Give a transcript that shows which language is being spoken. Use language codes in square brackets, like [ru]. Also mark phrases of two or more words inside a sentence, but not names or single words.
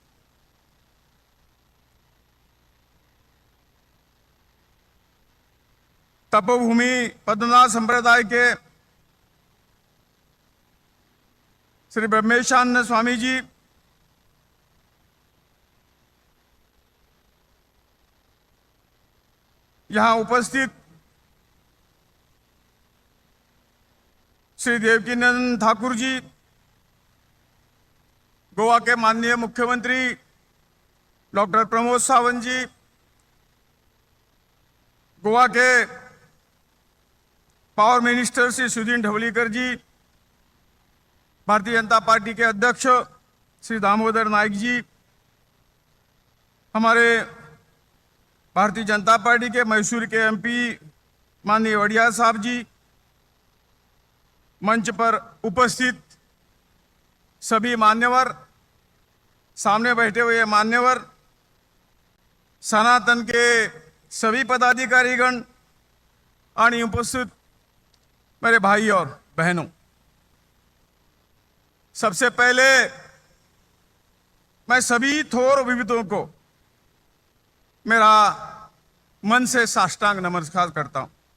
[hi] तपोभूमि पद्मनाथ संप्रदाय के श्री ब्रह्मेशानंद स्वामी जी, यहाँ उपस्थित श्री देवकीनंदन ठाकुर जी, गोवा के माननीय मुख्यमंत्री डॉक्टर प्रमोद सावंत जी, गोवा के [en] power minister [hi] श्री सुदीन ढवलीकर जी, भारतीय जनता पार्टी के अध्यक्ष श्री दामोदर नाइक जी, हमारे भारतीय जनता पार्टी के मैसूर के एमपी माननीय वड़िया साहब जी, मंच पर उपस्थित सभी मान्यवर, सामने बैठे हुए मान्यवर, सनातन के सभी पदाधिकारीगण और उपस्थित मेरे भाई और बहनों, सबसे पहले मैं सभी थोर विविधों को मेरा मन से साष्टांग नमस्कार करता हूं।